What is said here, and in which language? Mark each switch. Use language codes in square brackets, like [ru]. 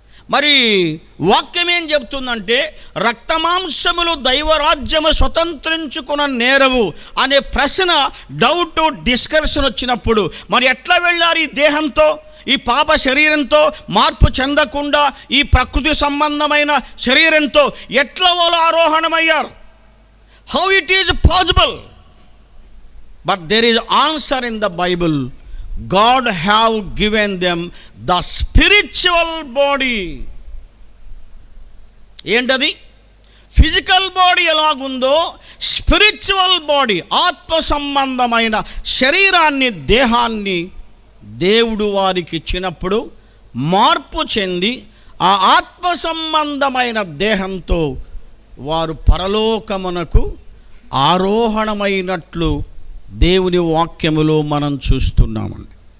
[te] మరి వాక్యం ఏం చెప్తుందంటే, రక్తమాంసములు దైవరాజ్యము స్వతంత్రించుకున్న నేరవు అనే ప్రశ్న, డౌట్, డిస్కషన్ వచ్చినప్పుడు మరి ఎట్లా వెళ్ళారు? ఈ దేహంతో, ఈ పాప శరీరంతో మార్పు చెందకుండా ఈ ప్రకృతి సంబంధమైన శరీరంతో ఎట్లా వాళ్ళు ఆరోహణమయ్యారు? [en] How it is possible? But there is answer in the Bible. God have given them the spiritual body. [te] ఏంటది? ఫిజికల్ బాడీ ఎలాగుందో స్పిరిచువల్ బాడీ, ఆత్మ సంబంధమైన శరీరాన్ని, దేహాన్ని దేవుడు వారికి ఇచ్చినప్పుడు మార్పు చెంది ఆ ఆత్మ సంబంధమైన దేహంతో వారు పరలోకమునకు ఆరోహణమైనట్లు దేవుని వాక్యములో మనం చూస్తున్నామండి.